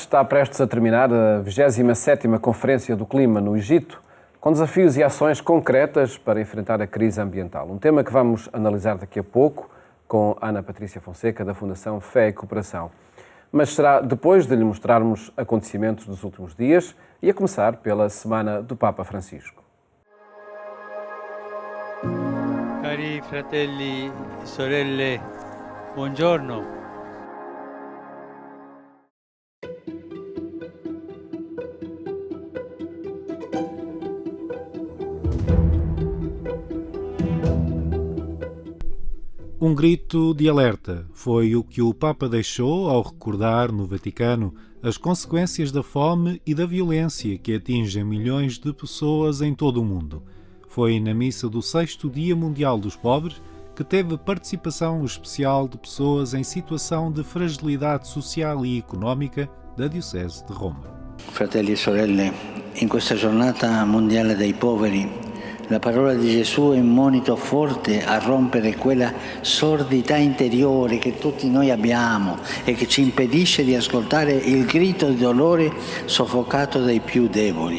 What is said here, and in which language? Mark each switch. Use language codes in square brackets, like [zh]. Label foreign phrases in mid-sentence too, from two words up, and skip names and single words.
[pt] Está prestes a terminar a 27ª Conferência do Clima no Egito, com desafios e ações concretas para enfrentar a crise ambiental. Um tema que vamos analisar daqui a pouco com Ana Patrícia Fonseca, da Fundação Fé e Cooperação. Mas será depois de lhe mostrarmos acontecimentos dos últimos dias e a começar pela Semana do Papa Francisco. [it] Cari fratelli e sorelle, buongiorno. [pt] Um grito de alerta foi o que o Papa deixou ao recordar no Vaticano as consequências da fome e da violência que atingem milhões de pessoas em todo o mundo. Foi na missa do 6º Dia Mundial dos Pobres que teve participação especial de pessoas em situação de fragilidade social e económica da Diocese de Roma. [it] Fratelli e sorelle, in questa giornata mondiale dei poveri, la parola di Gesù è un monito forte a rompere quella sordità interiore che tutti noi abbiamo e che ci impedisce di ascoltare il grido di dolore soffocato dai più deboli.